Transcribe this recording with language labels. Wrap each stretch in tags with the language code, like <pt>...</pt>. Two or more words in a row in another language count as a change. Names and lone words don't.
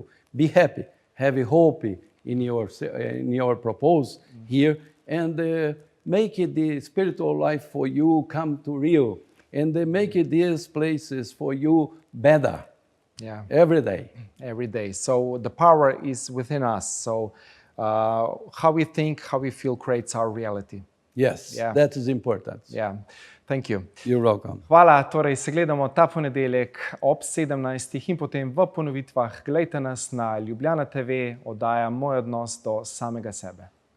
<en>Be happy, have a hope in your purpose here, and make it the spiritual life for you come to real, and make it these places for you better. Yeah. Every day. Every day. So the power is within us. So how we think, how we feel creates our reality. Yes, Yeah. that is important. Yeah. Thank you. You're welcome.</en> <sl>Hvala, torej se gledamo ta ponedeljek ob 17. in potem v ponovitvah. Glejte nas na Ljubljana TV, oddaja Moj odnos do samega sebe.</sl>